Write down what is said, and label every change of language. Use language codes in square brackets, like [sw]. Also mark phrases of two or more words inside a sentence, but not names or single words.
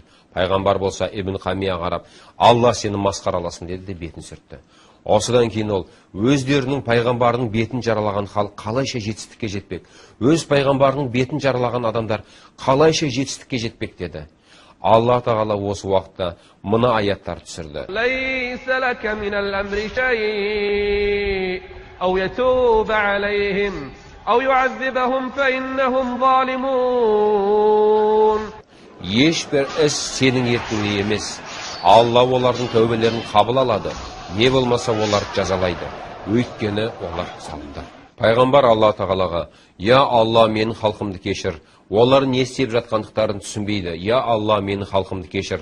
[kk] Пайғамбар болса Ибн Қамия қарап, «Алла сені масқараласын» деді де бетін сүртті. Осыдан кейін ол өздерінің пайғамбарының бетін жаралаған халық қалайша жетістікке жетпек, өз пайғамбарының бетін жаралаған адамдар қалайша жетістікке жетпек деді. Алла тағала осы уақытта мына аяттар түсірді. [ar] ليس لك من الأمر شيء أو يتوب عليهم أو يعذبهم فإنهم ظالمون. [kk] Ешбір іс сенің еркіңде емес. Алла олардың тәубелерін қабыл алады. Не болмаса олар жазалайды. Өйткені олар залымдар. Пайғамбар Алла тағалаға: «Я Алла, менің халқымды кешір. Олар не істеп жатқандықтарын түсінбейді. Я Алла, менің халқымды кешір.